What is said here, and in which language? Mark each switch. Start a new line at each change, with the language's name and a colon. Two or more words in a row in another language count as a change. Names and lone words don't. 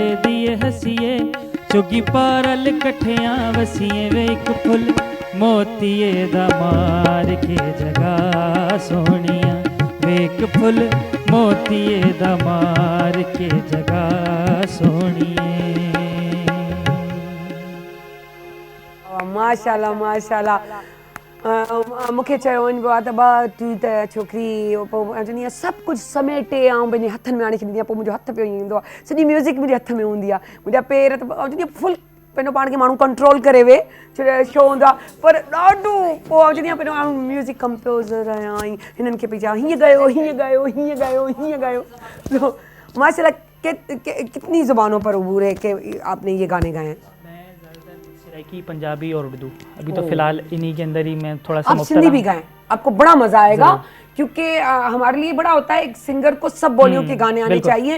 Punjabi: ਦਿਏ ਹੱਸੀਏ, ਚੁਗੀ ਪਾਰਲ ਕੱਠੀਆਂ ਵੱਸੀਏ, ਵੇ ਇੱਕ ਫੁੱਲ ਮੋਤੀਏ ਦਾ ਮਾਰ ਕੇ ਜਗਾ ਸੋਣਿਆ, ਵੇ ਇੱਕ ਫੁੱਲ ਮੋਤੀਏ ਦਾ ਮਾਰ ਕੇ ਜਗਾ ਸੋਣਿਏ।
Sindhi: माशाल्लाह माशाल्लाह। मूंखे चयो वञिबो आहे त ॿ टी त छोकिरी पोइ चवंदी आहे सभु कुझु समेटे ऐं पंहिंजे हथनि में आणे छॾींदी आहे, पोइ मुंहिंजो हथु पियो ईंदो आहे, सॼी म्यूज़िक मुंहिंजे हथ में हूंदी आहे, मुंहिंजा पेर त चवंदी आहे फुल पंहिंजो पाण खे माण्हू कंट्रोल करे वेहे, छो शो हूंदो आहे, पर ॾाढो पोइ चवंदी आहे पंहिंजो माण्हू म्यूज़िक कंपोज़र आहियां, हींअं हिननि खे पई चवां हीअं ॻायो, हीअं ॻायो, हीअं ॻायो, हीअं ॻायो।
Urdu: تو ماشاءاللہ کتنی زبانوں پر عبور ہے کہ آپ نے یہ گانے گائے ہیں? سرائیکی، پنجابی اور اردو، ابھی تو فی الحال انہی کے اندر ہی میں تھوڑا سا آپ سندھی بھی گائیں، آپ کو بڑا مزہ آئے گا، کیونکہ ہمارے لیے بڑا ہوتا ہے ایک سنگر کو سب بولیوں کے گانے آنے چاہئیں.